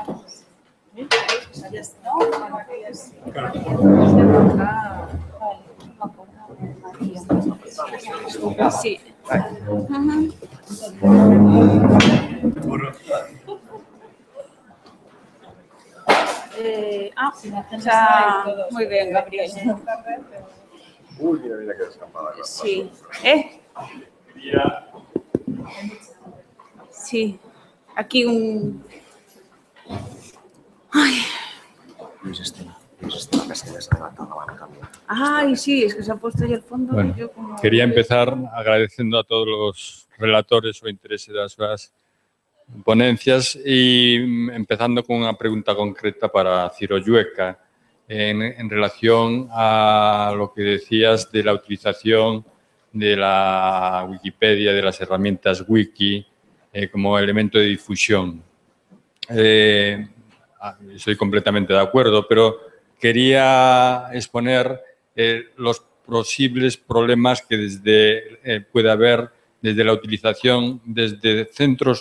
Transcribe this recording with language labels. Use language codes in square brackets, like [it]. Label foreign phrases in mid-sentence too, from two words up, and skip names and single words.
[es] Sí. [gl] Xa, moi ben, Gabriel. [es] Uy, mira que descampada. Sí. Sí. Aquí un... Ay. Luis Estela, que se desadelanta, la van a cambiar. Ay, sí, es que se ha puesto ahí el fondo. Bueno, Yo como... [gl] quería empezar agradecendo a todos os relatores o interese das súas ponencias e empezando con unha pregunta concreta para Ciro Llueca [es] en relación a lo que decías de la utilización de la Wikipedia, de las herramientas wiki como elemento de difusión. Estoy completamente de acuerdo, pero quería exponer los posibles problemas que puede haber desde la utilización desde centros